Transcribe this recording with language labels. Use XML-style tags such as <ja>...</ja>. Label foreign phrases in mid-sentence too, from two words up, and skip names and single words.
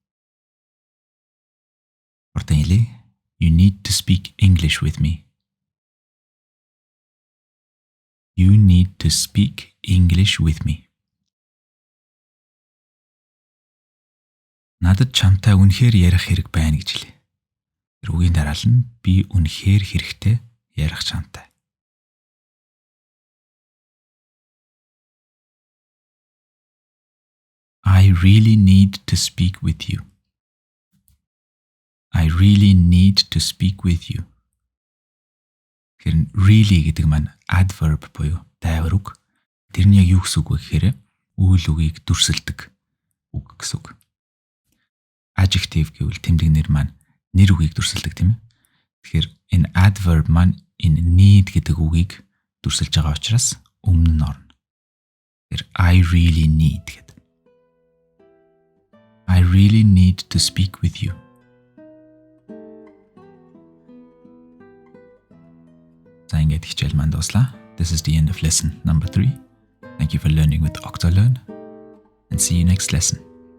<en>Ortangili, you need to speak English with me. You need to speak English with me.</en> <mn>Надад чамтай үнэхээр ярих хэрэг байна гэж хэлье. Үгийн дараалал нь би үнэхээр хэрэгтэй ярих чамтай.</mn> <en>I really need to speak with you. I really need to speak with you.</en> <mn>Тэгэхээр really гэдэг маань adverb буюу дайвар үг. Тэр нь яг юу гэсэн үг вэ гэхээр үйл үгийг дүрсэлдэг үг гэсэн үг. Adjective гэвэл тэмдэг нэр маань нэр үгийг дүрсэлдэг тийм ээ. Тэгэхээр энэ adverb маань энэ need гэдэг үгийг дүрсэлж байгаа учраас өмнө нь орно. Тэгэхээр</mn> <en>I really need</en> <mn>гэдэг.</mn> <en>I really need to speak with you.</en> <mn>За ингээд хичээл маань дуслаа.</mn> <en>This is the end of lesson number 3. Thank you for learning with OctoLearn and see you next lesson.</en>